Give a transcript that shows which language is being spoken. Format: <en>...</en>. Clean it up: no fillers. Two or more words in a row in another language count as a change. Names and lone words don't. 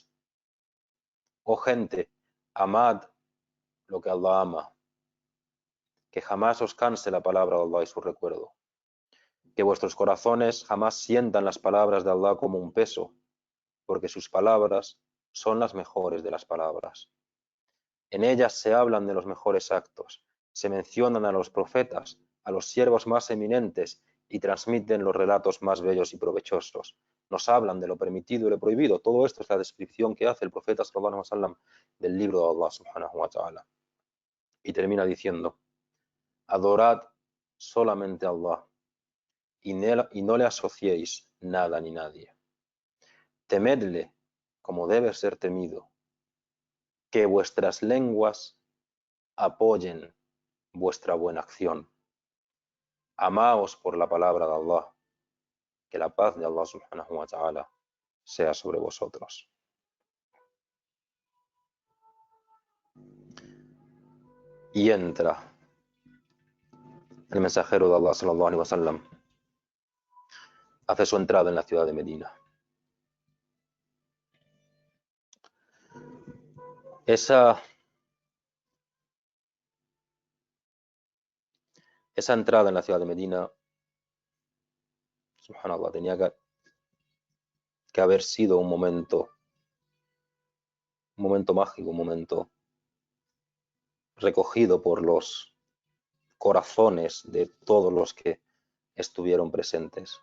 <es>Oh gente, amad lo que Allah ama, que jamás os canse la palabra de Allah y su recuerdo, que vuestros corazones jamás sientan las palabras de Allah como un peso, porque sus palabras son las mejores de las palabras. En ellas se hablan de los mejores actos, se mencionan a los profetas, a los siervos más eminentes y transmiten los relatos más bellos y provechosos. Nos hablan de lo permitido y lo prohibido. Todo esto es la descripción que hace el profeta</es> <ar>صلى الله عليه وسلم</ar> <es>del libro de</es> <ar>الله سبحانه وتعالى.</ar> <es>Y termina diciendo: adorad solamente a Allah y no le asociéis nada ni nadie. Temedle como debe ser temido, que vuestras lenguas apoyen vuestra buena acción. Amaos por la palabra de Allah, que la paz de</es> <ar>الله سبحانه وتعالى</ar> <es>sea sobre vosotros. Y entra el mensajero de Allah</es> <ar>صلى الله عليه وسلم,</ar> <es>hace su entrada en la ciudad de Medina. Esa entrada en la ciudad de Medina, subhanallah, tenía que haber sido un momento mágico, un momento recogido por los corazones de todos los que estuvieron presentes.</es>